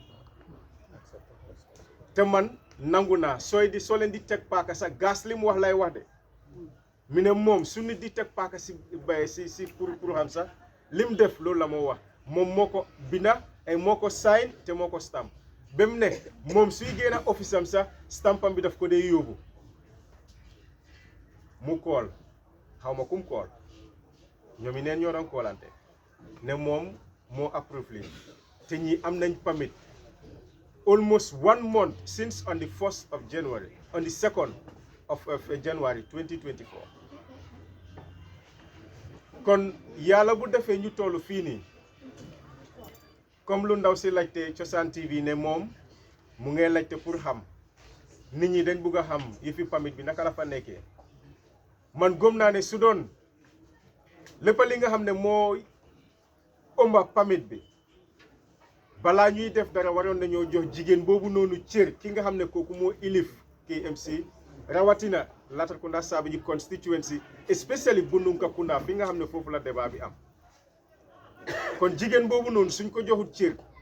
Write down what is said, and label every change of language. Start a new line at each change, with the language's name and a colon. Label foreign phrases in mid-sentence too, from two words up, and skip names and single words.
Wolof: te man nangu naa soo leen di teg paaka sax Gas li mu wax lay wax de mi ne moom su nit di teg paaka si pour xam sax lim def loolu la moo wax moom moo ko binda ay moo ko sign te moo ko stamp ba mu ne moom suy génn office am sax stampam bi daf ko dee yóbbu mu kool xaw ma kum kool ñoom yi neen ñoo doon koolante ne moom moo approve lii te ñi am nañ permit
English: almost 1 month since on the 1st of January on the 2nd of January 2024
Wolof: kon yàlla bu defee ñu tollu fii nii comme lu ndaw si laajte Cosaan TV ne moom mu ngee laajte pour xam nit ñi dañ bugg a xam yëfi permit bi naka la fa nekkee man gëm naa ne su doon lépp li nga xam ne moo ëmba permit bi balaa ñuy def dara waroon nañoo jox jigéen boobu noonu cër ki nga xam ne kooku moo ilif KMC rawatina Latrikunda Sabally constituency especially Bundunkakunda fi nga xam ne foofu la débat bi am kon jigéen boobu noonu suñ ko joxut cër